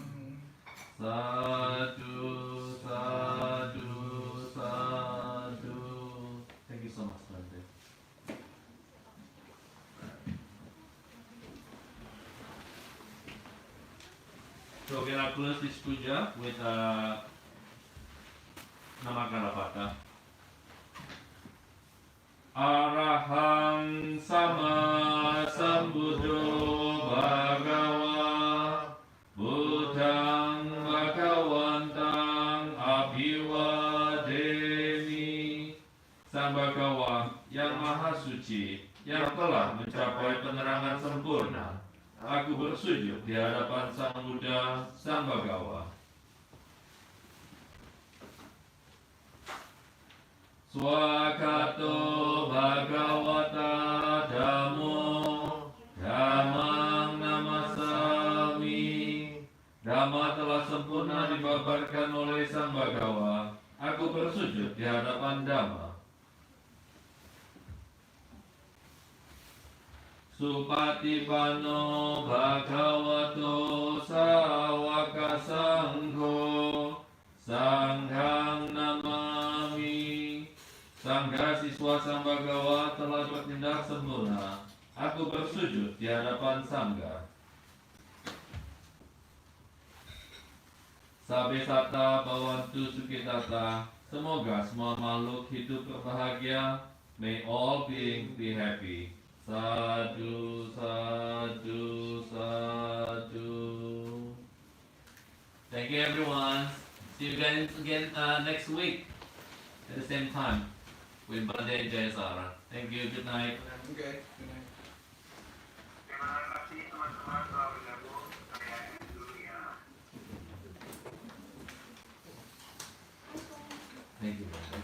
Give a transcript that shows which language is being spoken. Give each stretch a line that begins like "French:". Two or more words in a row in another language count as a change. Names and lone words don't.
Pali: Sadhu, sadhu, sadhu.
English: Thank you so much, Bante. So we're gonna close this puja with
Pali: nama Karapata. Arahang sama sambuddho bhagawa buddhang bhagawantang abhiwademi.
Indonesian: Sang Bhagawa yang maha suci yang telah mencapai penerangan sempurna, aku bersujud di hadapan Sang Buddha, Sang Bhagawa.
Pali: Swakato Bhagavata Dhammo Dhammang Namasami.
Indonesian: Dhamma telah sempurna dibabarkan oleh Sang Bhagawa. Aku bersujud di hadapan Dhamma.
Pali: Supatipano Bhagavato Sawaka Sangho Sanghang Namami.
Indonesian: Sangha siswa Sang Bhagawa telah bertindak sempurna. Aku bersujud di hadapan Sangha.
Pali: Sabe sata bawantu sukitata.
Indonesian: Semoga semua makhluk hidup berbahagia.
English: May all beings be happy.
Pali: Sadhu, sadhu, sadhu.
English: Thank you everyone. See you guys again next week at the same time with Bande Jayasara. Thank you. Good night. Okay, good night.
Indonesian: Terima kasih teman-teman telah bergabung. Saya akhiri dulu ya.
English: Thank you.